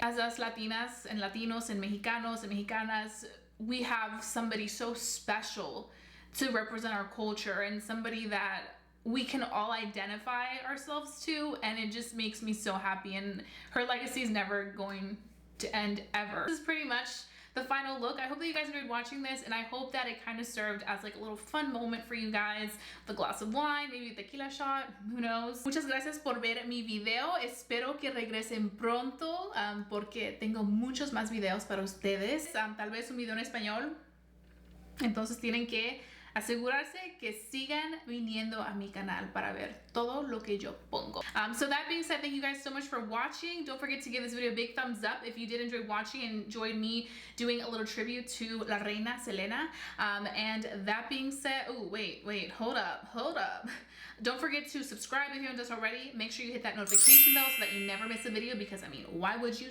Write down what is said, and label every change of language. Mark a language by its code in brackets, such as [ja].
[en] As us Latinas and Latinos and Mexicanos and Mexicanas, we have somebody so special to represent our culture and somebody that we can all identify ourselves to, and it just makes me so happy, and her legacy is never going to end ever. This is pretty much the final look. I hope that you guys enjoyed watching this, and I hope that it kind of served as like a little fun moment for you guys. The glass of wine, maybe a tequila shot, who knows. [es] Muchas gracias por ver mi video. Espero que regresen pronto porque tengo muchos más videos para ustedes. Tal vez un video en español. Entonces tienen que asegurarse que sigan viniendo a mi canal para ver todo lo que yo pongo. [en] So that being said, thank you guys so much for watching. Don't forget to give this video a big thumbs up if you did enjoy watching and enjoyed me doing a little tribute to La Reina Selena. And that being said, oh wait, hold up. Don't forget to subscribe if you haven't done so already. Make sure you hit that notification bell so that you never miss a video, because I mean, why would you?